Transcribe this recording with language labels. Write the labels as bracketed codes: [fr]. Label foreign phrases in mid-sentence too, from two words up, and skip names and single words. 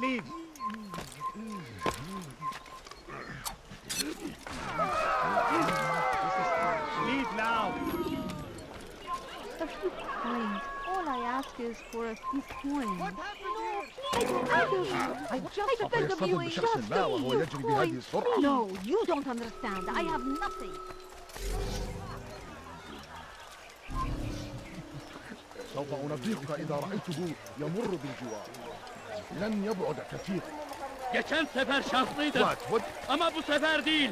[en] Leave. Leave now. A few coins. All I ask is for a few coins. What happened? I beg of you, just a few coins. No, you don't understand. I have nothing. [ar] سوف أنبهك إذا رأيته يمر بالجوار. لن يبعد كثير. [tr] Geçen sefer şanslıydım. [en] What? [tr] Ama bu sefer değil.